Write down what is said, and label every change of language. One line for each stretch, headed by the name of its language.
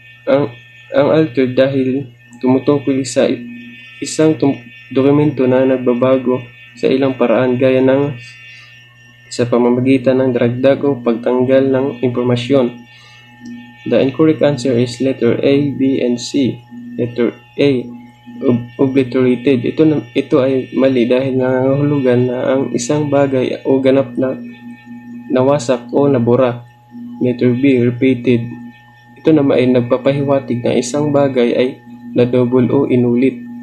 Filipino: Ang altered dahil tumutukoy sa isang dokumento na nagbabago sa ilang paraan gaya ng sa pamamagitan ng daragdag o pagtanggal ng impormasyon.
English: The incorrect answer is letter A, B, and C. Letter A, obliterated.
Filipino: Ito ay mali dahil nangangahulugan na ang isang bagay o ganap na nawasak o nabura.
English: Letter B, repeated.
Filipino: Ito naman ay nagpapahiwatig na isang bagay ay na-double o inulit.